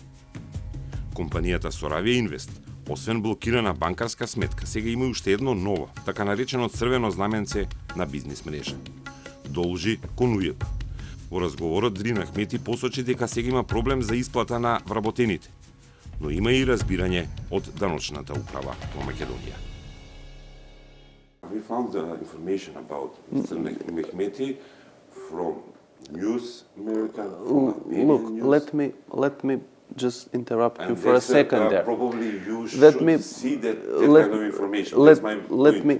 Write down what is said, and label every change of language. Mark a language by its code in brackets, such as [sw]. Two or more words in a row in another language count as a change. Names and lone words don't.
[mk] Компанијата Соравија Инвест, освен блокирана банкарска сметка, сега има уште едно ново, така наречено црвено знаменце на бизнис мрежа. Должи кон УЈП. Во разговорот Drin Ahmeti посочи дека сега има проблем за исплата на вработените, но има и разбирање од даночната управа во Македонија. [en] We found the information about Mr. Ahmeti from News America, from Look, News. let me just interrupt you And for a second there. Probably you Let should me- see that let- kind of information. That's my point.